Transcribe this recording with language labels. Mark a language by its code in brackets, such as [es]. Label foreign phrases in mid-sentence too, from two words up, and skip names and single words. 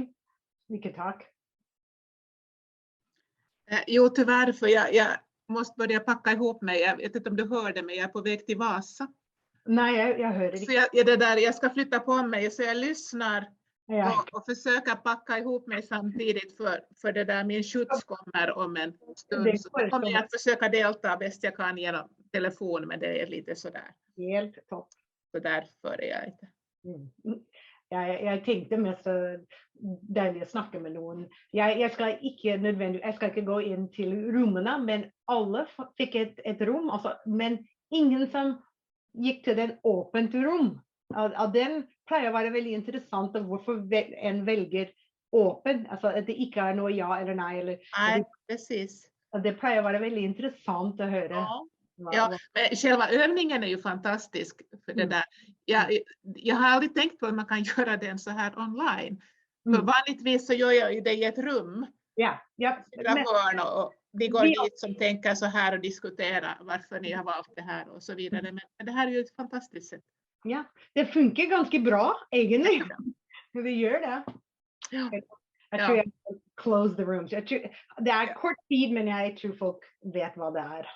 [en] We could talk. [sv] Jo, tyvärr, för jag måste börja packa ihop mig. Jag vet inte om du hörde mig, jag är på väg till Vasa. Nej, jag hörde det. Så jag ska flytta på mig, så jag lyssnar och försöker packa ihop mig samtidigt, för det där, min skjuts kommer om en stund. Så kommer jag att försöka delta bäst jag kan genom telefon, men det är lite sådär. Helt topp. Så därför är jag inte. [no] Jeg tenkte mest deilig å snakke med noen. Jeg skal ikke gå inn til rommene, men alle fikk et rom. Altså, men ingen som gikk til den åpent rom. Av den pleier å være veldig interessant hvorfor en velger åpen. Altså at det ikke er noe ja eller nei. [sv] Nej, precis. [no] Det pleier å være veldig interessant å høre. [sv] Ja, men själva övningen är ju fantastisk för det där. Jag har aldrig tänkt på att man kan göra den så här online. För vanligtvis så gör jag ju det i ett rum. Ja. Hörn och vi går dit som tänker så här och diskuterar varför ni har valt det här och så vidare. Men det här är ju ett fantastiskt sätt. Ja, det funkar ganska bra egentligen. Vi gör det. Jag tror jag [en] close the rooms. [sv] Det är kort tid, men jag tror folk vet vad det är.